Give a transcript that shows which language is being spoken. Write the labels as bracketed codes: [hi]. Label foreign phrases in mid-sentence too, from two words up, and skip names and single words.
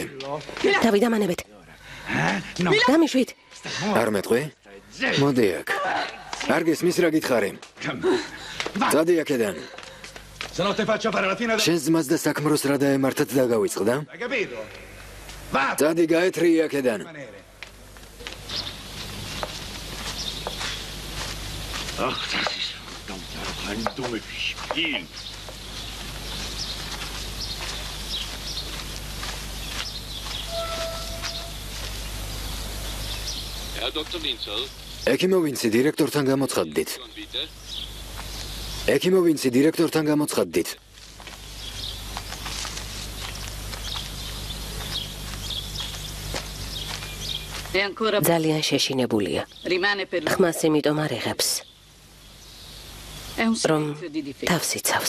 [ka] თავი დამანებეთ. დამიშვით. არ მეტყვი? მოდი აქ. არ გესმის რა გითხარი? წადი აქედან. შენს ძმას და საქმროს რა დაემართათ დაგავიწყდა? წადი გაეთრიე აქედან. [de] Ach, das ist verdammt auch ein dummes Spiel. Herr Dr. Winzel. [ka] ეკიმოვინცი დირექტორთან გამოცხადდით. ეკიმოვინცი დირექტორთან გამოცხადდით. ძალიან შეშინებულია. ხმას იმიტომ არ იღებს. რომ თავს იცავს.